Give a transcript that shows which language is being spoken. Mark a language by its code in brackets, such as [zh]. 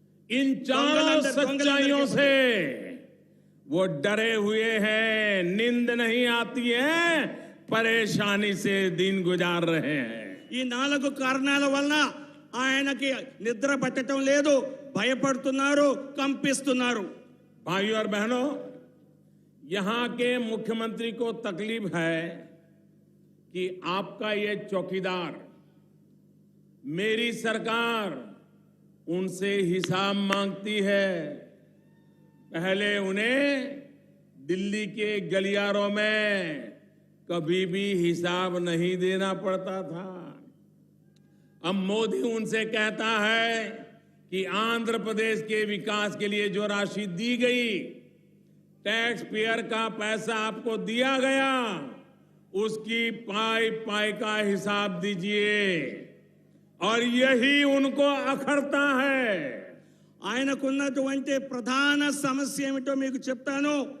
[hi] इन चारों सच्चाइयों से वो डरे हुए हैं, नींद नहीं आती है, परेशानी से दिन गुजार रहे हैं. [te] ఈ నాలుగు కారణాల వలన ఆయనకి నిద్ర పట్టడం లేదు, భయపడుతున్నారు, కంపిస్తున్నారు. [hi] भाइयों और बहनों, यहां के मुख्यमंत्री को तकलीफ है कि आपका ये चौकीदार, मेरी सरकार उनसे हिसाब मांगती है. पहले उन्हें दिल्ली के गलियारों में कभी भी हिसाब नहीं देना पड़ता था. अब मोदी उनसे कहता है कि आंध्र प्रदेश के विकास के लिए जो राशि दी गई, टैक्स पेयर का पैसा आपको दिया गया, उसकी पाई पाई का हिसाब दीजिए. और यही उनको अखरता है. [te] ఆయనకున్నటువంటి ప్రధాన సమస్య ఏమిటో మీకు చెప్తాను.